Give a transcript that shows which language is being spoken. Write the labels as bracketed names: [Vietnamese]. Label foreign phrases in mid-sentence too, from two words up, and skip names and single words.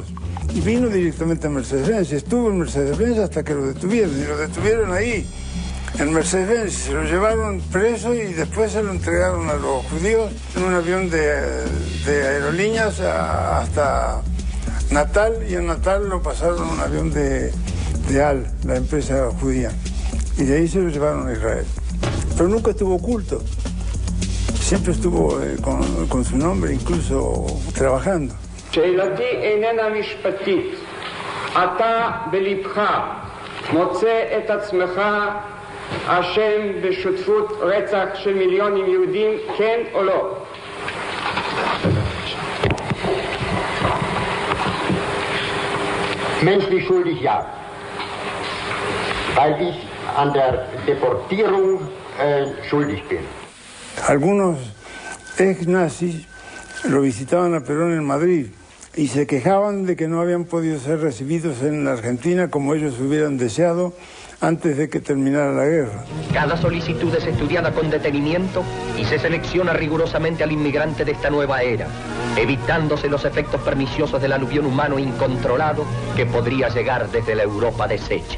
[Spanish] Y vino directamente a Mercedes-Benz, estuvo en Mercedes-Benz hasta que lo detuvieron, y lo detuvieron ahí, en Mercedes-Benz, se lo llevaron preso y después se lo entregaron a los judíos en un avión de aerolíneas hasta Natal, y en Natal lo pasaron en un avión de AL, la empresa judía, y de ahí se lo llevaron a Israel. Pero nunca estuvo oculto, siempre estuvo con su nombre, incluso trabajando. [Hebrew] שאלתי איננה משפטית. אתה בלבך מוצא את עצמך אשם בשותפות רצח של מיליונים יהודים, כן או לא? [German] Menschlich schuldig, ja. Weil ich an der Deportierung schuldig bin. [Spanish] Algunos ex-nazis lo visitaban a Perón en Madrid y se quejaban de que no habían podido ser recibidos en la Argentina como ellos hubieran deseado antes de que terminara la guerra. Cada solicitud es estudiada con detenimiento y se selecciona rigurosamente al inmigrante de esta nueva era, evitándose los efectos perniciosos del aluvión humano incontrolado que podría llegar desde la Europa deshecha.